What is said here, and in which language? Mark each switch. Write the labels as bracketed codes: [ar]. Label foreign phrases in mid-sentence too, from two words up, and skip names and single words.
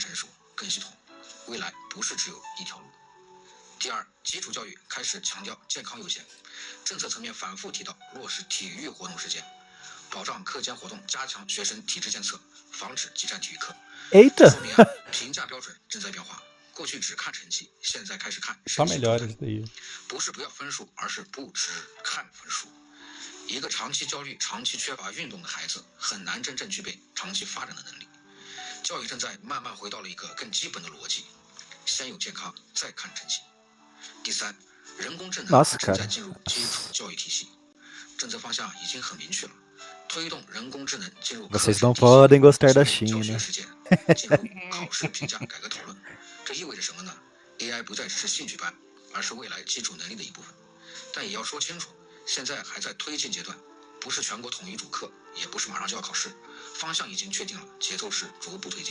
[zh] 更成熟、更系统，未来不是只有一条路。第二，基础教育开始强调健康优先，政策层面反复提到落实体育活动时间，保障课间活动，加强学生体质监测，防止激战体育课。这 [pt] Eita. [zh] 说明评价标准正在变化，过去只看成绩，现在开始看 [pt] Só [zh] 身心状 [pt] melhora [zh] 态， [pt] isso daí. [zh] 不是不要分数，而是不只看分数。一个长期焦虑、长期缺乏运动的孩子，很难真正具备长期发展的能力。教育正在慢慢回到了一个更基本的逻辑：先有健康，再看成绩。第三，人工智能 [pt] Nossa, [zh] 正在 [pt] cara. [zh] 进入基础教育体系，政策方向已经很明确了，推动人工智能进入课 [pt] Vocês [zh] 时 [pt] não [zh] 体系， [pt] podem gostar [zh] 进 [pt] da [zh] 入教学 [pt] China. [zh] 实践，进入考试评价改革讨论。这意味着什么呢？AI 不再只是兴趣班，而是未来基础能力的一部分。但也要说清楚，现在还在推进阶段，不是全国统一主课，也不是马上就要考试，方向已经确定了，节奏是逐步推进。